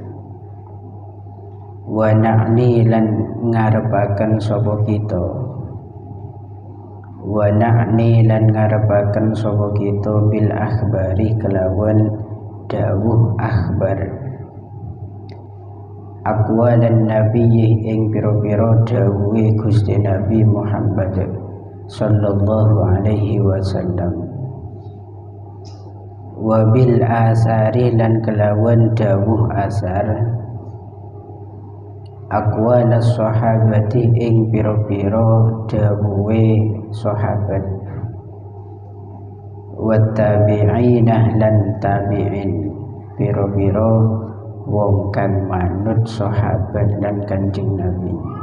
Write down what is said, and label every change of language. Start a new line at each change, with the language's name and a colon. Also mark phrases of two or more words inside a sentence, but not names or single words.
Arabic: ونعني
Javanese: lan ngarepaken sapa kita.
Arabic: ونعني
Javanese: lan ngarepaken sapa kita
Arabic: بالأخبار
Javanese: kelawan dawuh akhbar.
Arabic: أقوال النبي
Javanese: ing piro-piro dawuhe Gusti Nabi Muhammad
Arabic: صلى الله عليه وسلم. وبالآثار
Javanese: lan kelawan dawuh asar.
Arabic: أقوال الصحابة
Javanese: ing piro-piro dawuhe sahabat.
Arabic: والتابعين
Javanese: lan tabi'in piro-piro wong kang manut sahabat lan Kanjeng Nabi.